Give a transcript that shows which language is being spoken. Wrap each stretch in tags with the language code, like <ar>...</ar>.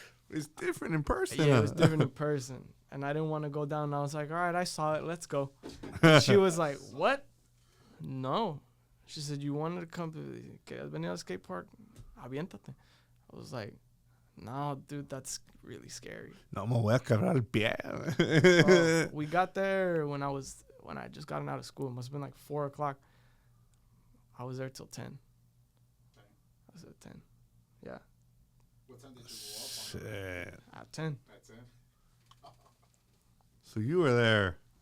<en>It's different in person. Yeah, it was different in person. And I didn't want to go down. And I was like, all right, I saw it. Let's go. And she was like, what? No. She said, you wanted to come to the skate park?</en> <es>Aviéntate.</es> <en>I was like, no, dude, that's really scary.</en> <es>No me voy a quebrar el pie.</es> <en>We got there when I just gotten out of school. It must have been like 4 o'clock. I was there till 10. I was at 10. Yeah. What time did you go up on? At 10. At 10? So you were there.</en>